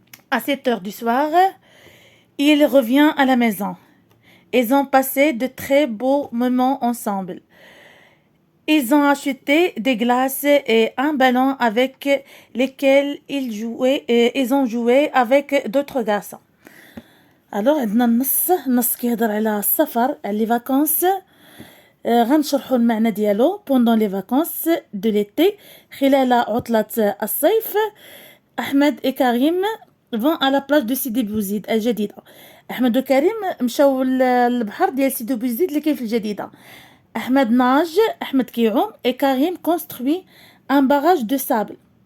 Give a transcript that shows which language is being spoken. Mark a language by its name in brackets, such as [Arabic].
[French] À 7 heures du soir, il revient à la maison. Ils ont passé de très beaux moments ensemble. Ils ont acheté des glaces et un ballon avec lesquels ils ont joué avec d'autres garçons. [Arabic] Alors عندنا النص كيهضر على السفر، على لي فاكونس. غنشرحوا المعنى ديالو. [French] pendant les vacances de l'été، [Arabic] خلال عطلة الصيف، [French] أحمد et Karim vont à la plage de Sidi Bouzid الجديدة. [Arabic] أحمد وكريم مشاو للبحر ديال سيدي بوزيد اللي كاين في الجديدة. أحمد ناج، أحمد كيعوم، [French] et Karim construit un barrage de sable.